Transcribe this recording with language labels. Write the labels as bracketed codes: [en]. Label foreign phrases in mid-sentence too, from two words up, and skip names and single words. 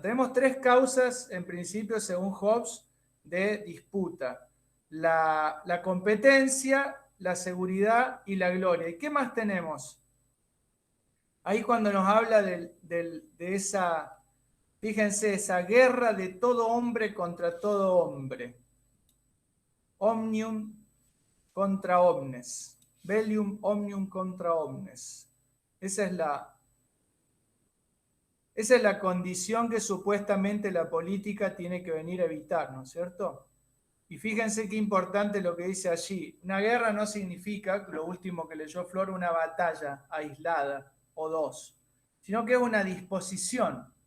[es] Tenemos 3 causas, en principio, según Hobbes, de disputa. La competencia, la seguridad y la gloria. ¿Y qué más tenemos? Ahí cuando nos habla de esa, fíjense, esa guerra de todo hombre contra todo hombre. [la] Omnium contra omnes. Bellium omnium contra omnes. [es] Esa es la condición que supuestamente la política tiene que venir a evitar, ¿no es cierto? Y fíjense qué importante lo que dice allí. Una guerra no significa, lo último que leyó Flor, una batalla aislada o 2, sino que es una disposición.